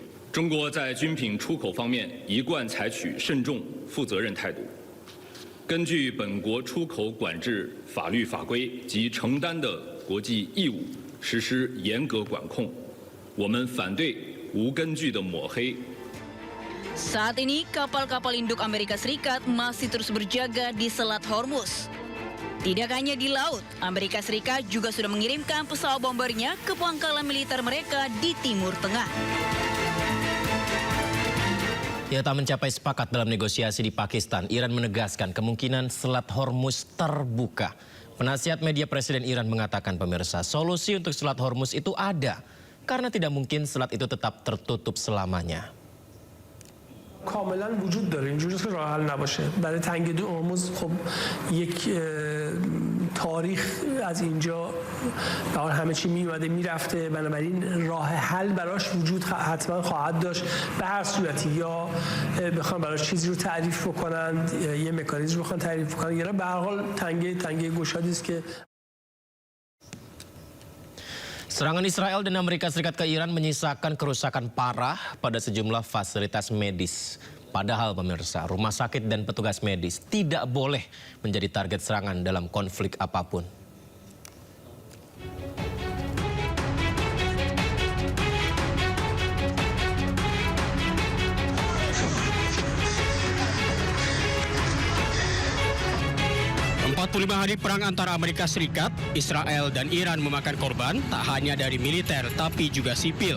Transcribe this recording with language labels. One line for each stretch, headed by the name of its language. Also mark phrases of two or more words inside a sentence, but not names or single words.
Chinese: 中国在军品出口方面一贯采取慎重、负责任态度，根据本国出口管制法律法规及承担的国际义务，实施严格管控。我们反对无根据的抹黑。
Indonesian: Saat ini, kapal-kapal induk Amerika Serikat masih terus berjaga di Selat Hormuz. Tidak hanya di laut, Amerika Serikat juga sudah mengirimkan pesawat bombernya ke pangkalan militer mereka di Timur Tengah. Ya, tak mencapai sepakat dalam negosiasi di Pakistan, Iran menegaskan kemungkinan Selat Hormuz terbuka. Penasihat media Presiden Iran mengatakan, pemirsa, solusi untuk Selat Hormuz itu ada, karena tidak mungkin selat itu tetap tertutup selamanya.
Persian: کاملا وجود داره اینجوری که راه حل نباشه برای تنگی هرمز خب یک تاریخ از اینجا در همه چی میومده میرفته بنابراین راه حل براش وجود حتما خواهد داشت به هر صورتی یا بخوان براش چیزی رو تعریف بکنن یه مکانیزم رو بخوان تعریف بکنن یا به هر حال تنگی گشادی است که
Indonesian: Serangan Israel dan Amerika Serikat ke Iran menyisakan kerusakan parah pada sejumlah fasilitas medis. Padahal pemirsa, rumah sakit dan petugas medis tidak boleh menjadi target serangan dalam konflik apapun. Hari perang antara Amerika Serikat, Israel, dan Iran memakan korban tak hanya dari militer tapi juga sipil.